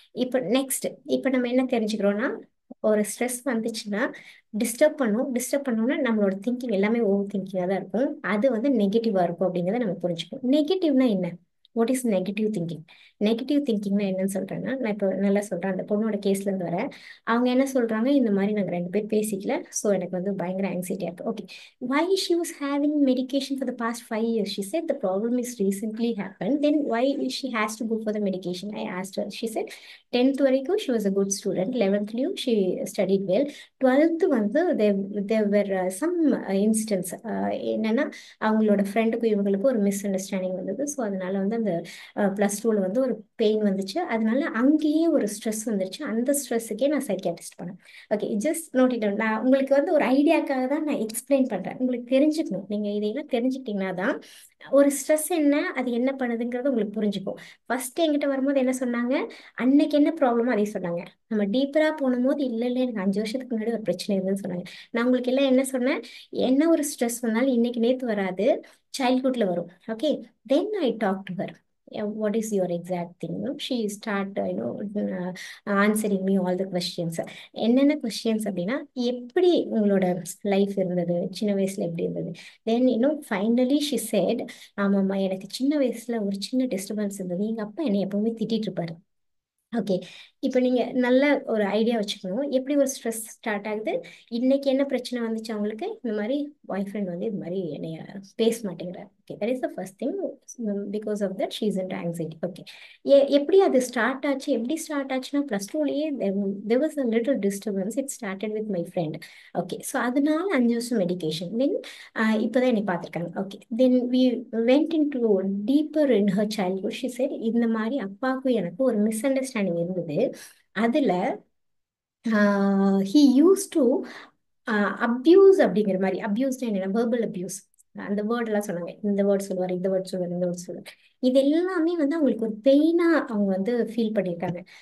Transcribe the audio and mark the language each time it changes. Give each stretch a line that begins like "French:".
Tamil: இப்போ நெக்ஸ்ட், இப்போ நம்ம என்ன தெரிஞ்சுக்கிறோம்னா, ஒரு ஸ்ட்ரெஸ் வந்துச்சுன்னா டிஸ்டர்ப் பண்ணோம்னா நம்மளோட திங்கிங் எல்லாமே ஓவர் திங்கிங்காக தான் இருக்கும். அது வந்து நெகட்டிவாக இருக்கும் அப்படிங்கிறத நம்ம புரிஞ்சுக்கணும். நெகட்டிவ்னா என்ன?
English: What is negative thinking?
Tamil: Negative திங்கிங்னா என்னன்னு சொல்கிறேன்னா, நான் இப்போ நல்லா சொல்கிறேன். அந்த பொண்ணோட கேஸ்லேருந்து வர அவங்க என்ன சொல்கிறாங்க, இந்த மாதிரி நாங்கள் 2 பேர் பேசிக்கல, ஸோ எனக்கு வந்து பயங்கர ஆங்ஸைட்டியாக இருக்குது.
English: Okay, why she was having medication for the past 5 years? She said the problem is recently happened. Then why she has to go for the medication? I asked her. She said 10th வரைக்கும் she was a good student. 11th she studied well.
Tamil: 12th வந்து
English: there were some instance,
Tamil: என்னன்னா அவங்களோட ஃப்ரெண்டுக்கும் இவங்களுக்கும் ஒரு miss understanding வந்தது. So அதனால வந்து அந்த +2ல வந்து ஒரு பெயின் வந்துச்சு. அதனால அங்கேயே ஒரு ஸ்ட்ரெஸ் வந்துருச்சு. அந்த ஸ்ட்ரெஸ்ஸுக்கே நான் சைக்கியாட்ரிஸ்ட் பண்ணேன். Okay,
English: Just note it down.
Tamil: நான் உங்களுக்கு வந்து ஒரு ஐடியாக்காக தான் நான் எக்ஸ்பிளைன் பண்ணுறேன். உங்களுக்கு தெரிஞ்சுக்கணும். நீங்கள் இதையெல்லாம் தெரிஞ்சுக்கிட்டீங்கன்னா தான் ஒரு ஸ்ட்ரெஸ் என்ன, அது என்ன பண்ணுதுங்கிறது உங்களுக்கு புரிஞ்சுக்கும். ஃபர்ஸ்ட் என்கிட்ட வரும்போது என்ன சொன்னாங்க, அன்னைக்கு என்ன ப்ராப்ளமோ அதே சொன்னாங்க. நம்ம டீப்பராக போகும்போது இல்லை எனக்கு 5 வருஷத்துக்கு முன்னாடி ஒரு பிரச்சனை இருந்துன்னு சொன்னாங்க. நான் உங்களுக்கு எல்லாம் என்ன சொன்னேன், என்ன ஒரு ஸ்ட்ரெஸ் வந்தாலும் இன்னைக்கு நேற்று வராது, சைல்ட்ஹுட்ல வரும்.
English: Okay, then I talk to her. What is your exact thing? She start answering me all the questions.
Tamil: என்னென்ன கொஸ்டின்ஸ் அப்படின்னா, எப்படி உங்களோட லைஃப் இருந்தது, சின்ன வயசுல எப்படி இருந்தது. தென் ஃபைனலி ஷி said, ஆமாம்மா எனக்கு சின்ன வயசுல ஒரு சின்ன டிஸ்டர்பன்ஸ் இருந்தது, எங்க அப்பா என்னை எப்பவுமே திட்டிட்டு இருப்பாரு. ஓகே, இப்போ நீங்கள் நல்ல ஒரு ஐடியா வச்சுக்கணும். எப்படி ஒரு ஸ்ட்ரெஸ் ஸ்டார்ட் ஆகுது, இன்னைக்கு என்ன பிரச்சனை வந்துச்சு அவங்களுக்கு, இந்த மாதிரி பாய் ஃப்ரெண்ட் வந்து இது மாதிரி என்னைய பேச மாட்டேங்கிறார். Okay,
English: That is the first thing. Because of that she is in anxiety. Okay,
Tamil: எப்படி அது ஸ்டார்ட் ஆச்சு, எப்படி ஸ்டார்ட் ஆச்சுன்னா
English: +2லயே there was a little disturbance. It started with my friend. Okay, so
Tamil: அதனால 5 வருஷம் மெடிக்கேஷன்.
English: then
Tamil: இப்போதான் என்னை பார்த்துருக்காங்க.
English: Okay, then we went into deeper in her childhood.
Tamil: She said இந்த மாதிரி அப்பாவுக்கும் எனக்கு ஒரு மிஸ் அண்டர்ஸ்டாண்டிங் இருந்தது.
English: அதுல he used to abuse
Tamil: அப்படிங்கிற மாதிரி. அப்யூஸ்னா என்ன, வெர்பல் அப்யூஸ். அந்த வேர்ட் எல்லாம் சொன்னாங்க. இந்த வேர்ட் சொல்லுவார், இந்த வேர்ட் சொல்லுவார், இந்த வேர்ட் சொல்லுவார். இது எல்லாமே வந்து அவங்களுக்கு ஒரு பெயினா அவங்க வந்து ஃபீல் பண்ணியிருக்காங்க.